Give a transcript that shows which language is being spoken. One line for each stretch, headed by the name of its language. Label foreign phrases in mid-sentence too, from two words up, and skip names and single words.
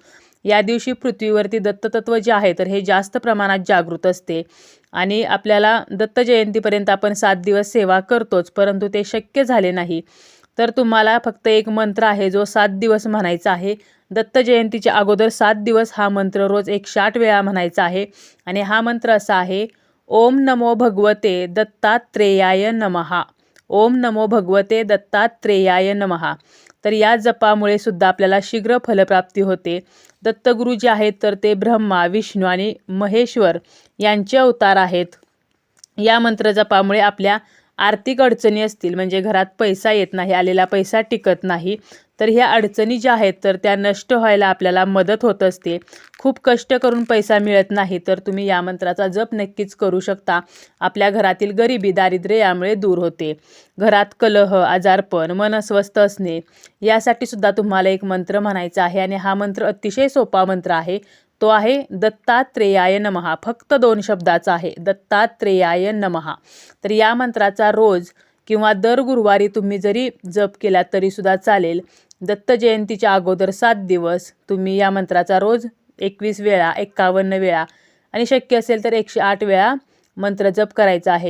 Marathi: या दिवशी पृथ्वीवरती दत्ततत्व जे आहे तर हे जास्त प्रमाणात जागृत असते आणि आपल्याला दत्त जयंतीपर्यंत आपण 7 दिवस सेवा करतोच, परंतु ते शक्य झाले नाही तर तुम्हाला फक्त एक मंत्र आहे जो 7 दिवस म्हणायचा आहे. दत्त जयंतीच्या अगोदर 7 दिवस हा मंत्र रोज 108 वेळा म्हणायचा आहे आणि हा मंत्र असा आहे:
Sanskrit: ओम नमो भगवते दत्तात्रेयाय नमः. ओम नमो भगवते दत्तात्रेयाय नमः.
Marathi: तर या जपामुळे सुद्धा आपल्याला शीघ्र फलप्राप्ती होते. दत्तगुरू जे आहेत तर ते ब्रह्मा, विष्णू आणि महेश्वर यांचे अवतार आहेत. या मंत्र जपामुळे आपल्या आर्थिक अडचणी असतील, म्हणजे घरात पैसा येत नाही, आलेला पैसा टिकत नाही, तर ह्या अडचणी ज्या आहेत तर त्या नष्ट व्हायला आपल्याला मदत होत असते. खूप कष्ट करून पैसा मिळत नाही तर तुम्ही या मंत्राचा जप नक्कीच करू शकता. आपल्या घरातील गरिबी, दारिद्र्य यामुळे दूर होते. घरात कलह, आजारपण, मन अस्वस्थ असणे यासाठी सुद्धा तुम्हाला एक मंत्र म्हणायचा आहे आणि हा मंत्र अतिशय सोपा मंत्र आहे. तो आहे
Sanskrit: दत्तात्रेयाय नमः.
Marathi: फक्त 2 शब्दाचा आहे,
Sanskrit: दत्तात्रेयाय नमः.
Marathi: तर या मंत्राचा रोज किंवा दर गुरुवारी तुम्ही जरी जप केला तरीसुद्धा चालेल. दत्त जयंतीच्या अगोदर 7 दिवस तुम्ही या मंत्राचा रोज 21 वेळा, 51 वेळा आणि शक्य असेल तर 108 वेळा मंत्र जप करायचा आहे.